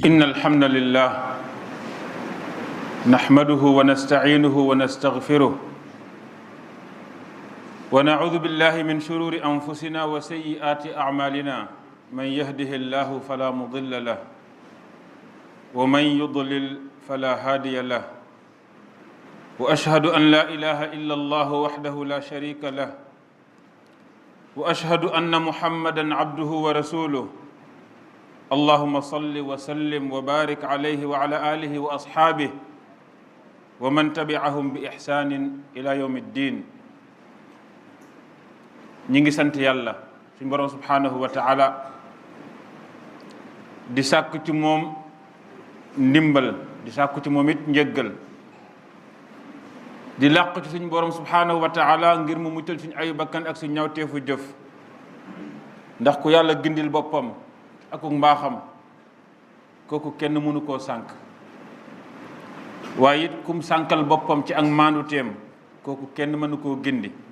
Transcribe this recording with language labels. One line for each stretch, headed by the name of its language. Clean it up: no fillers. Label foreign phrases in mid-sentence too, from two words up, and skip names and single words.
Arabic: إن الحمد لله نحمده ونستعينه ونستغفره ونعوذ بالله من شرور أنفسنا وسيئات أعمالنا من يهده الله فلا مضل له ومن يضلل فلا هادي له وأشهد أن لا إله إلا الله وحده لا شريك له وأشهد أن محمدا عبده ورسوله اللهم صل وسلم وبارك عليه وعلى آله وأصحابه ومن تبعهم بإحسان إلى يوم الدين
Wolof: ñi sant yàlla suñu borom
Arabic: سبحانه وتعالى
Wolof: di sàkku ci moom ndimbal di sàkku ci moom it njëggal di làqu ci suñu borom
Arabic: سبحانه وتعالى
Wolof: ngir mu muccal suñu ayu bakkan ak suñu ñawteefu jëf ndax ku yàlla gindil boppam ak mbaaxam kooku kenn mënu koo sànk waaye it kum sànkal boppam ci ak maandu teem kooku kenn mënu koo gindi